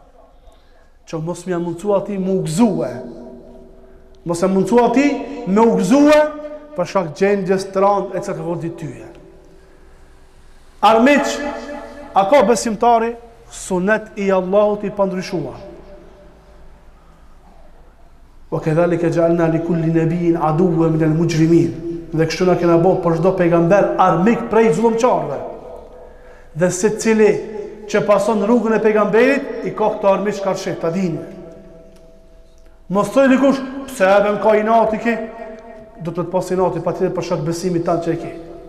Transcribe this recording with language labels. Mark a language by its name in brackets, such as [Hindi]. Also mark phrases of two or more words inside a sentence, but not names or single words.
[Albanian] Që mos më mundsua ti më u gëzue. Mos e mundsua ti me u gëzue për shkak gjendjes të rëndë e çka ka vënë tyje. Armiq, a ka besimtari sunet i Allahut i pandryshuar. [Arabic] وكذلك جعلنا لكل نبي عدوا من المجرمين. [Albanian] Dhe kështu na kena bërë për çdo pejgamber armik prej zullumçarëve. Dhe secili që pason rrugën e pejgamberit i ka këto armiq karshit, ta dini. Mos thoj dikush, pse edhe më ka inati ki? Do të pas inati patjetër për shkak besimit tanë që e ki.